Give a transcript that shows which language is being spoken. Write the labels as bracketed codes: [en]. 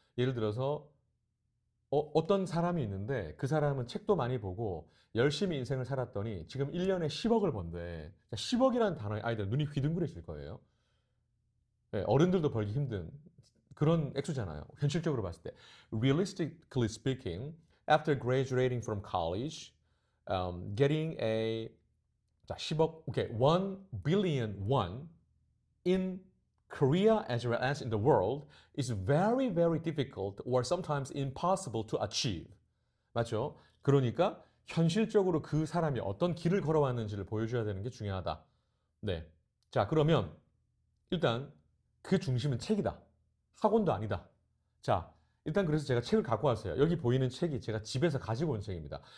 [ko] 예를 들어서 어떤 사람이 있는데 그 사람은 책도 많이 보고 열심히 인생을 살았더니 지금 1년에 10억을 번대. 10억이라는 단어에 아이들 눈이 휘둥그레질 거예요. 네, 어른들도 벌기 힘든 그런 액수잖아요. 현실적으로 봤을 때. [en] Realistically speaking, after graduating from college, getting a [ko] 자, 10억, [en] okay, 1 billion won in Korea as well as in the world is very, very difficult or sometimes impossible to achieve. [ko] 맞죠? 그러니까 현실적으로 그 사람이 어떤 길을 걸어왔는지를 보여줘야 되는 게 중요하다. 네. 자, 그러면 일단 그 중심은 책이다. 학원도 아니다. 자, 일단 그래서 제가 책을 갖고 왔어요. 여기 보이는 책이 제가 집에서 가지고 온 책입니다.